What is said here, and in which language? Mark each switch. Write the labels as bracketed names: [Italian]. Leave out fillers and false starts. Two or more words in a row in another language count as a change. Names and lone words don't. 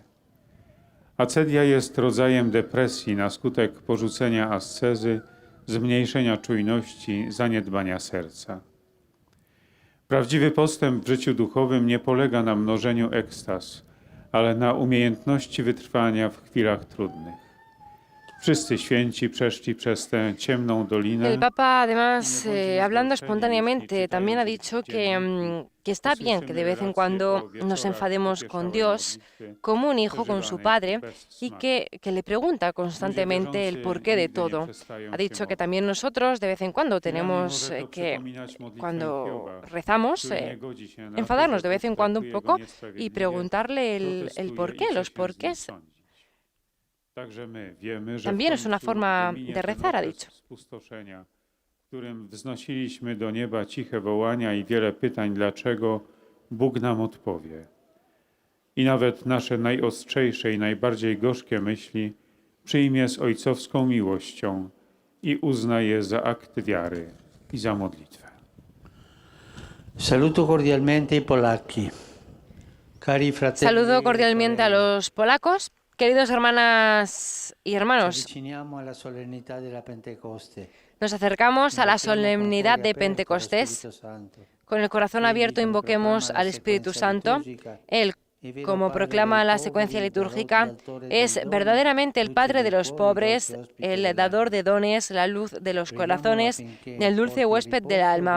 [Polish] Acedia jest rodzajem depresji na skutek porzucenia ascezy, zmniejszenia czujności, zaniedbania serca. Prawdziwy postęp w życiu duchowym nie polega na mnożeniu ekstaz, ale na umiejętności wytrwania w chwilach trudnych. Wszyscy święci przeszli przez tę ciemną dolinę. [Spanish] El Papa, además, hablando espontáneamente, también ha dicho que está bien que de vez en cuando nos enfademos con Dios, como un hijo con su padre, y que le pregunta constantemente el porqué de todo. Ha dicho que también nosotros de vez en cuando tenemos que, cuando rezamos, enfadarnos de vez en cuando un poco y preguntarle el porqué, los porqués. También es una forma de rezar, ha dicho. [Polish] W którym wznosiliśmy do nieba ciche wołania i wiele pytań, dlaczego Bóg nam odpowie. I nawet nasze najostrzejsze i najbardziej gorzkie myśli przyjmie z ojcowską miłością i uzna je za akt wiary i za modlitwę. [Italian] Saluto cordialmente i polacchi. Cari fratelli, [Spanish] Saludo cordialmente a los polacos. Queridos hermanas y hermanos, [Italian] avviciniamo alla solennità della Pentecoste. [Spanish] nos acercamos a la solemnidad de Pentecostés. Con el corazón abierto invoquemos al Espíritu Santo. Él, como proclama la secuencia litúrgica, es verdaderamente el Padre de los pobres, el dador de dones, la luz de los corazones, el dulce huésped del alma.